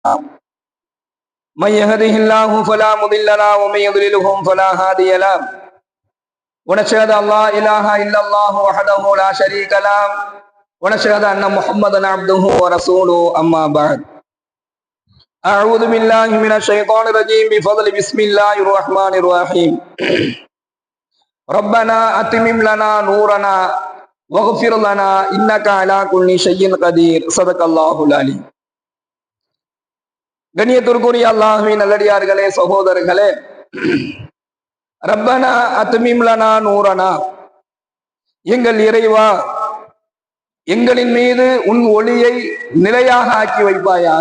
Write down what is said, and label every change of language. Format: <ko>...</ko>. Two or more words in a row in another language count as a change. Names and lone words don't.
<ar>من يهده الله فلا مضل له ومن يضلله فلا هادي له ونشهد ان لا اله الا الله وحده لا شريك له ونشهد ان محمدا عبده ورسوله اما بعد اعوذ بالله من الشيطان الرجيم بفضل بسم الله الرحمن الرحيم ربنا اتمم لنا نورنا واغفر لنا انك على كل شيء قدير صدق الله العليم.</ar> <ta>கண்ணியத்திற்குரிய அல்லாஹ்வின் நல்லடியார்களே, சகோதரர்களே,</ta> <ar>ربنا أتمم لنا نورنا,</ar> <ta>எங்கள் இறைவா எங்களின் மீது உன் ஒளியை நிலையாக ஆக்கி வைப்பாயாக.</ta>